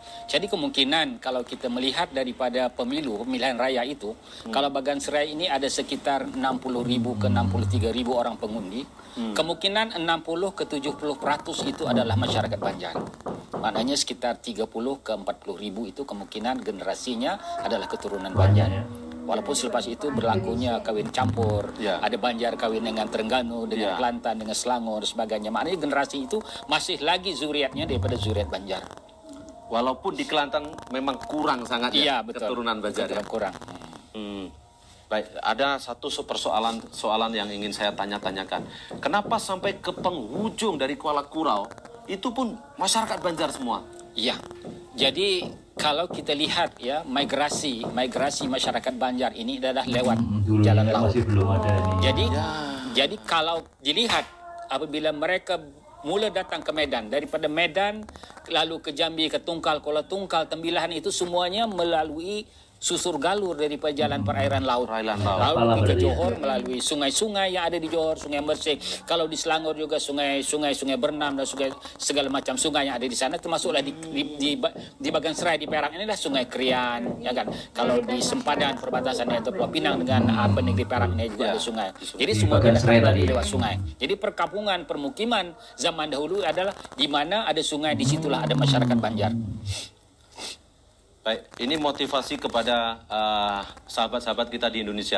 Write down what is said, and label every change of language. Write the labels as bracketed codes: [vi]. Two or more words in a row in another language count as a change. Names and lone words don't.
[ms] Jadi kemungkinan kalau kita melihat daripada pemilihan raya itu, kalau Bagan Serai ini ada sekitar 60.000 ke 63.000 orang pengundi, kemungkinan 60 ke 70% itu adalah masyarakat Banjar. Maknanya sekitar 30 ke 40.000 itu kemungkinan generasinya adalah keturunan Banjar. Ya. Walaupun selepas itu berlakunya kawin campur, Ya. ada Banjar kawin dengan Terengganu, dengan Ya. Kelantan, dengan Selangor dan sebagainya. Maknanya generasi itu masih lagi zuriatnya daripada zuriat Banjar. Walaupun di Kelantan memang kurang sangat ya, Iya, betul. keturunan Banjar ya. Kurang. Baik, ada satu soalan yang ingin saya tanya-tanyakan. Kenapa sampai ke penghujung dari Kuala Kurau itu pun masyarakat Banjar semua? Iya. Jadi kalau kita lihat ya migrasi masyarakat Banjar ini adalah lewat Dulu jalan laut. masih belum ada ini. Jadi kalau dilihat apabila mereka mula datang ke Medan, daripada Medan lalu ke Jambi, ke Tungkal, Kuala Tungkal, Tembilahan itu semuanya melalui susur galur daripada jalan perairan laut. Perairan laut. Lalu Apalah pergi ke berarti ya. Johor melalui sungai-sungai yang ada di Johor, Sungai Mersing. Kalau di Selangor juga sungai Bernam dan sungai segala macam sungai yang ada di sana, termasuklah di Bagan Serai di Perak inilah Sungai Krian, ya kan. Kalau di sempadan perbatasan atau Pulau Pinang dengan negeri Perak ini juga ada sungai. Jadi Di semua Bagan Serai melalui tadi. lewat sungai. Jadi perkampungan permukiman zaman dahulu adalah di mana ada sungai, disitulah ada masyarakat Banjar. Baik, ini motivasi kepada sahabat-sahabat kita di Indonesia.